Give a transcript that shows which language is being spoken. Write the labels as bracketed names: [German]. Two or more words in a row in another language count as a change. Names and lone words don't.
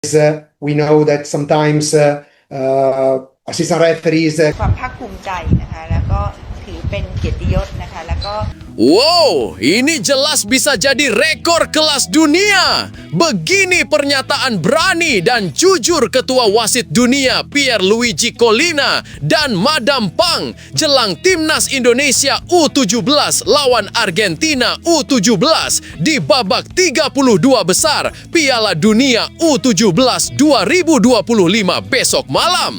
[English] We know that sometimes assistant referees [Thai] ความภาคภูมิใจนะคะแล้วก็ถือเป็นเกียรติยศนะคะแล้วก็ [Indonesian] Wow, ini jelas bisa jadi rekor kelas dunia. Begini pernyataan berani dan jujur Ketua Wasit Dunia Pierluigi Collina dan Madam Pang jelang Timnas Indonesia U17 lawan Argentina U17 di babak 32 besar Piala Dunia U17 2025 besok malam.